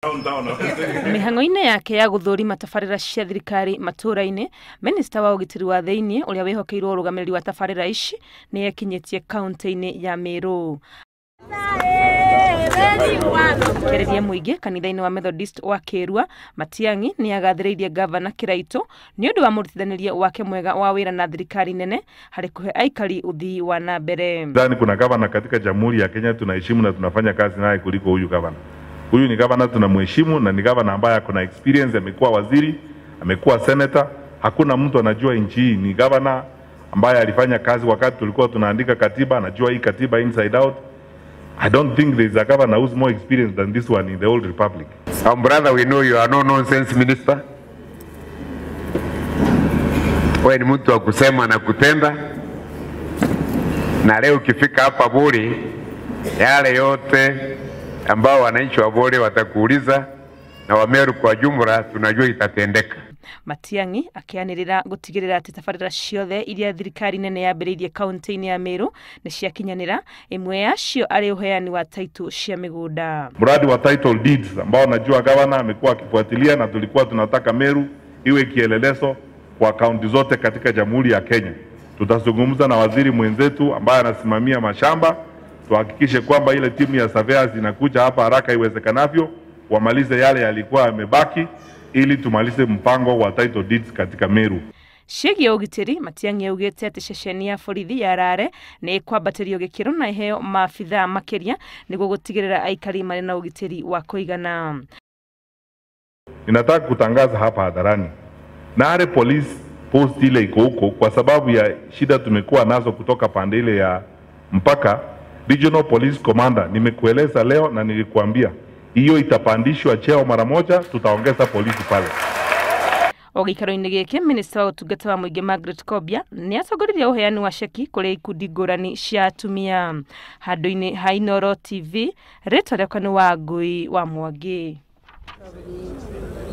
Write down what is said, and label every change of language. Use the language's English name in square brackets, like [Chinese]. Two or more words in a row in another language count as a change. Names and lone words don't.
[Kikuyu] Mĩhang'o-inĩ yake ya gũthũrima tabarĩra cia thirikari matũũra-inĩ, Minista wa ũgitĩri wa thĩinĩ ũrĩa wĩhokeirwo ũrũgamĩrĩri wa tabarĩra ici nĩ ekinyĩtie kaunti-inĩ ya Meru. Kĩarĩria mũingĩ kanitha-inĩ wa Methodist wa Kĩrua, Matiang'i nĩ agathĩrĩirie gavana Kĩraitũ nĩ ũndũ wa mũrutithanĩrie wake mwega wa wĩra na thirikari nene harĩ kũhe aikari uthii wa na mbere. [Swahili] Ndani kuna gavana katika Jamhuri ya Kenya tunaheshimu na tunafanya kazi naye kuliko huyu gavana. Huyu ni gavana tunamheshimu na ni gavana ambaye akona experience, amekuwa waziri, amekuwa senator. Hakuna mtu anajua nchi hii. Ni gavana ambaye alifanya kazi wakati tulikuwa tunaandika katiba, anajua hii katiba [English] inside out. I don't think there is a governor who's more experienced than this one in the whole republic. Our brother, we know you are no nonsense minister. [Swahili] Wewe ni mtu wa kusema na kutenda. Na leo ukifika hapa Buri, yale yote ambao wananchi wa Buri watakuuliza na Wameru kwa jumla tunajua itatendeka. [Kikuyu] Matiang'i akianĩrĩra gũtigĩrĩra atĩ tabarĩra ciothe iria thirikari nene yambĩrĩirie kaunti-inĩ ya Meru nĩ ciakinyanĩra, ĩmwe yacio arĩ ũheani wa title cia mĩgũnda. [Swahili] Mradi wa [English] title deeds [Swahili] ambao najua gavana amekuwa akifuatilia na tulikuwa tunataka Meru iwe kielelezo kwa kaunti zote katika Jamhuri ya Kenya. Tutazungumza na waziri mwenzetu ambaye anasimamia mashamba, tuhakikishe kwamba ile timu ya surveyors inakuja hapa haraka iwezekanavyo, wamalize yale yalikuwa yamebaki ili tumalize mpango wa [English] title deeds [Swahili] katika Meru. [Kikuyu] Ciĩgiĩ ũgitĩri, Matiang'i augĩte atĩ ceceni ya borithi ya Rare nĩ kwambatĩrio gĩkĩro na iheo maabithaa makĩria nĩguo gũtigĩrĩra aikari marĩ na ũgitĩri wa kũigana. [Swahili] Ninataka kutangaza hapa hadharani, Nare police post ile iko huko kwa sababu ya shida tumekuwa nazo kutoka pande ile ya mpaka. [English] Regional Police Commander [Swahili] nimekueleza leo na nilikuambia hiyo itapandishwa cheo mara moja, tutaongeza polisi pale. [Kikuyu] Gĩikaro-inĩ gĩkĩ, Minista wa ũtungata wa mũingĩ Margaret Kobia nĩ acongoririe ũheani wa ceki kũrĩ ikundi ngũrani cia atumia. Handũ-inĩ ha Inooro TV, rĩtwa rĩakwa nĩ Wangũi wa Mwangi.